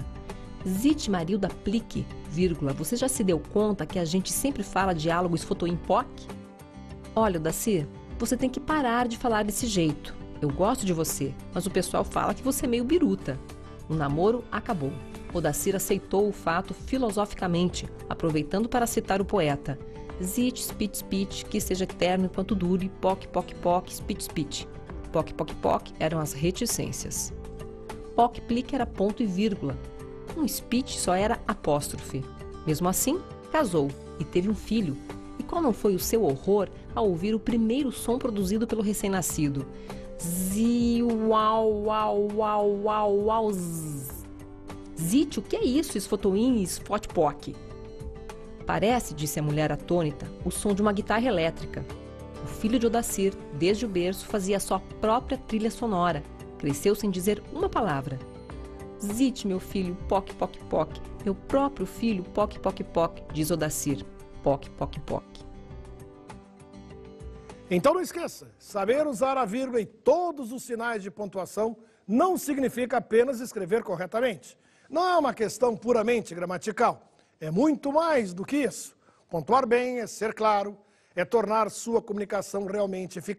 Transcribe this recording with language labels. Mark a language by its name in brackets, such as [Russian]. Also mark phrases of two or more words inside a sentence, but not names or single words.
[Portuguese] Zit Marilda Plique, vírgula, você já se deu conta que a gente sempre fala diálogo Sfotoin-poc? Olha, Odacir, você tem que parar de falar desse jeito. Eu gosto de você, mas o pessoal fala que você é meio biruta. O namoro acabou. Odacir aceitou o fato filosoficamente, aproveitando para citar o poeta. Zit, spit, spit, que seja eterno enquanto dure, poc, poc, poc, spit, spit. Poc, poc, poc eram as reticências. Poc, plique era ponto e vírgula. Um spit só era apóstrofe. Mesmo assim, casou e teve um filho. E qual não foi o seu horror ao ouvir o primeiro som produzido pelo recém-nascido? Zi, uau, uau, uau, uau, uau, zzz. Zit, o que é isso, Sfotoin e Spot-poc? Parece, disse a mulher atônita, o som de uma guitarra elétrica. O filho de Odacir, desde o berço, fazia a sua própria trilha sonora. Cresceu sem dizer uma palavra. Zit, meu filho, poc, poc, poc. Meu próprio filho, poc, poc, poc, diz Odacir. Poc, poc, poc. Então não esqueça, saber usar a vírgula e todos os sinais de pontuação não significa apenas escrever corretamente. Não é uma questão puramente gramatical. É muito mais do que isso. Pontuar bem é ser claro, é tornar sua comunicação realmente eficaz.